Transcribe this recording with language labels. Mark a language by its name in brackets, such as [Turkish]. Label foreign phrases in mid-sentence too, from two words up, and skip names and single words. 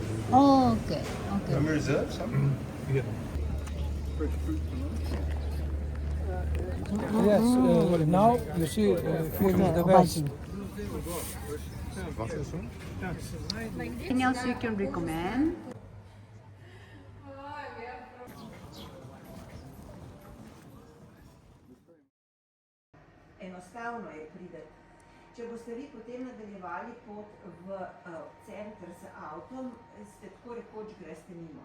[English] Oh, okay, okay. Yeah. Yes. Now you see here is the best. Anything else you can recommend? [Slovenian] Enostavno je prideti. Če boste vi potem nadaljevali pot v center z avtom, ste tako rekoč greste mimo.